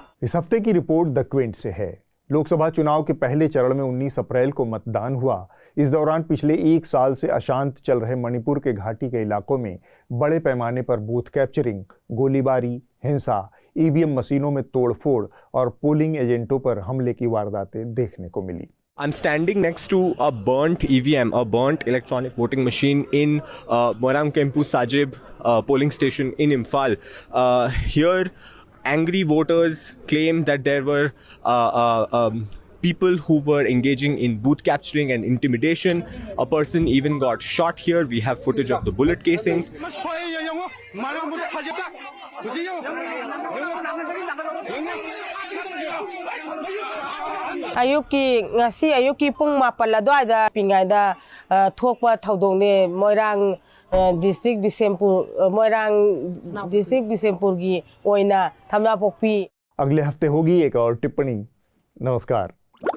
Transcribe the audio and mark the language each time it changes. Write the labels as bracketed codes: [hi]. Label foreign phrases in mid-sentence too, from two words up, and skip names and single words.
[hi] इस हफ्ते की रिपोर्ट द क्विंट से है। लोकसभा चुनाव के पहले चरण में 19 अप्रैल को मतदान हुआ। इस दौरान पिछले 1 साल से अशांत चल रहे मणिपुर के घाटी के इलाकों में बड़े पैमाने पर [en] booth capturing, [hi] गोलीबारी, हिंसा, ईवीएम मशीनों में तोड़फोड़ और [en] polling agents [hi] पर हमले की वारदातें देखने को मिली। [en] I'm standing next to a burnt EVM, a burnt electronic voting machine in Moirang Kempu Sajib polling station in Imphal. Here, angry voters claim that there were people who were engaging in booth capturing and intimidation. A person even got shot here. We have footage of the bullet casings. [mni] ngasi ayuki pung mapal adwaida pingaida thokpa thodone Moirang district Bisempur gi oina thamna pokpi। [hi] अगले हफ्ते होगी एक और टिप्पणी। नमस्कार।